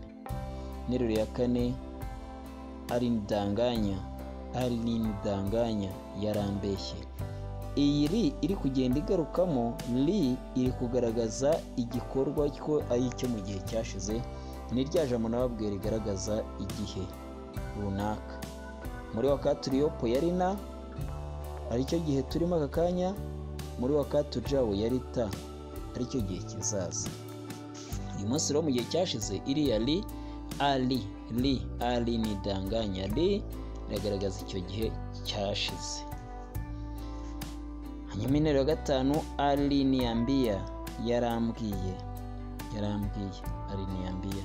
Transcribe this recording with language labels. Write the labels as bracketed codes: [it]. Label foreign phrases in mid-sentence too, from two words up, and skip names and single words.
[rw] Interuro ya kane alinidanganya, yarambeshye. Iyi ri iri kugenda igarukamo, ri iri kugaragaza igikorwa ko ari icyo mu gihe cyashize. Ni rya jambo nababwira rigaragaza igihe runaka. Muri [sw] wakati uliopo [rw] yari na, aricyo gihe turimo aka kanya. Muri [sw] wakati ujao [rw] yari ta, aricyo gihe kizaza. Uyu munsi rero mu gihe cyashize iriya ri, alinidanganya, ri iragaragaza icyo gihe cyashize. Hanyuma interuro ya gatanu aliniambia, yarambwiye, aliniambia.